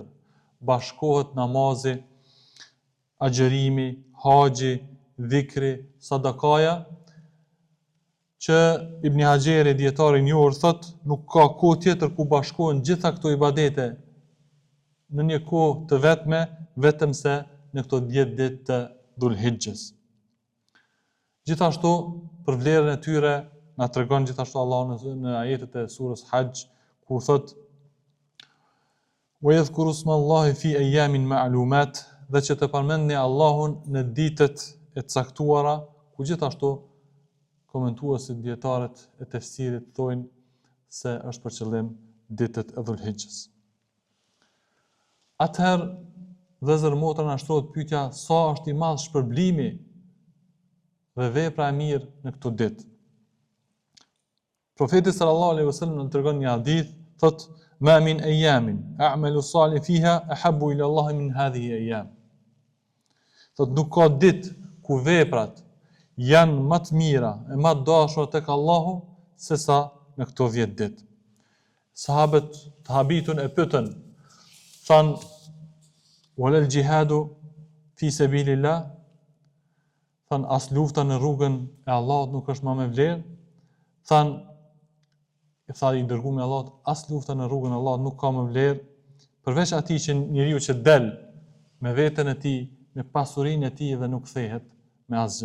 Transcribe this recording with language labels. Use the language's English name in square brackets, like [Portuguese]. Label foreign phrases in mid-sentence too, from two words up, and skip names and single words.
[Albanian] Bashkohet namazi, agjërimi, haxhi, dhikri, sadakaja, që Ibn Hajeri dietari i njohur thot, nuk ka kohë tjetër ku bashkohen gjitha këto ibadete në një kohë të vetme, vetëm se në këto 10 ditë të Dhul Hijjes. Gjithashtu për vlerën e tyre na tregon gjithashtu Allahu në ajetet e surës Hajj, ku thot: [Arabic] "ويذكروا اسم الله في أيام معلومات", [Albanian] dhe që të përmendni Allahun në ditët e caktuara, ku gjithashtu komentuesit dietarët e tefsirit thonë se është për qëllim ditët e Dhul Hijjes. Atëherë, vëllezër motra, na shtrohet pyetja, sa është i madh shpërblimi dhe vepra e mirë në këtë ditë. Profeti [Arabic] صلى الله عليه وسلم [Albanian] na tregon një hadith, thot: [Arabic] "ما من أيام العمل الصالح فيها أحب إلى الله من هذه الأيام." [Albanian] Thot nuk ka ditë ku veprat janë më të mira e më të dashura tek Allahu sesa në këto 10 ditë. Sahabët të habitun e pyetën, than: [Arabic] "ولا الجهاد في سبيل الله?" [Albanian] Than, as lufta në rrugën e Allahut nuk është më me vlerë? Than, i tha i dërguari i Allahut, as lufta në rrugën e Allahut nuk ka më vlerë, përveç atij që njeriu që del me veten e tij, me pasurinë e tij dhe nuk kthehet me asgjë.